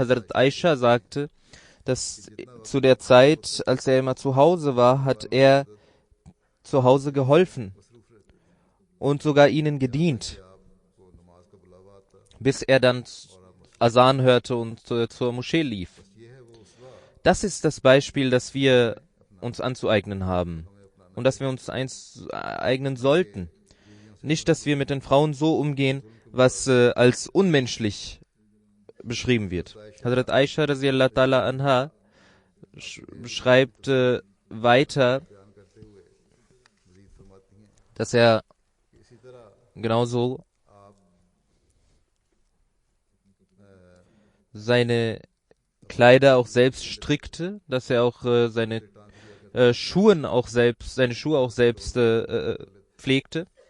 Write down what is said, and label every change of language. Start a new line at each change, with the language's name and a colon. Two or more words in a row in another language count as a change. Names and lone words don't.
German: Hazrat Aisha sagte, dass zu der Zeit, als er immer zu Hause war, hat er zu Hause geholfen und sogar ihnen gedient, bis er dann Asan hörte und zur Moschee lief. Das ist das Beispiel, das wir uns anzueignen haben und das wir uns eignen sollten. Nicht, dass wir mit den Frauen so umgehen, was als unmenschlich beschrieben wird. Hazrat Aisha
Arabic: رضي الله تعالى عنها
German: beschreibt weiter, dass er genauso seine Kleider auch selbst strickte, dass er auch seine Schuhe auch selbst pflegte.